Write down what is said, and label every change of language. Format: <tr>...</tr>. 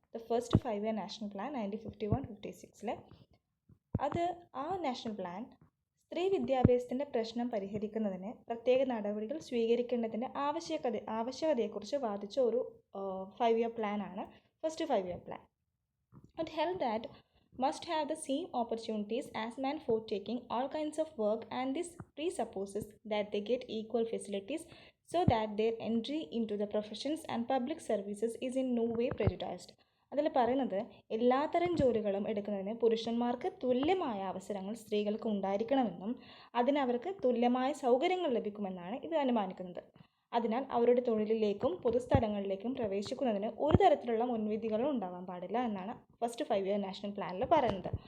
<en>the first 5 year national plan</en> <ml>1951-56 ആ national plan സ്ത്രീ വിദ്യാഭ്യാസത്തിൻ്റെ പ്രശ്നം പരിഹരിക്കുന്നതിന് പ്രത്യേക നടപടികൾ സ്വീകരിക്കേണ്ടതിൻ്റെ ആവശ്യകതയെക്കുറിച്ച് വാദിച്ച ഒരു 5 ഇയർ പ്ലാനാണ് first 5 year plan.</ml> <en>It held that must have the same opportunities as men for taking all kinds of work, and this presupposes that they get equal facilities so that their entry into the professions and public services is in no way prejudiced.</en> <ml>അതിൽ പറയുന്നത് എല്ലാത്തരം ജോലികളും എടുക്കുന്നതിന് പുരുഷന്മാർക്ക് തുല്യമായ അവസരങ്ങൾ സ്ത്രീകൾക്ക് ഉണ്ടായിരിക്കണമെന്നും അതിനവർക്ക് തുല്യമായ സൗകര്യങ്ങൾ ലഭിക്കുമെന്നാണ് ഇത് അനുമാനിക്കുന്നത്. അതിനാൽ അവരുടെ തൊഴിലിലേക്കും പൊതുസ്ഥലങ്ങളിലേക്കും പ്രവേശിക്കുന്നതിന് ഒരു തരത്തിലുള്ള മുൻവിധികളും ഉണ്ടാവാൻ പാടില്ല എന്നാണ് ഫസ്റ്റ് 5 ഇയർ നാഷണൽ പ്ലാനിൽ പറയുന്നത്.</ml>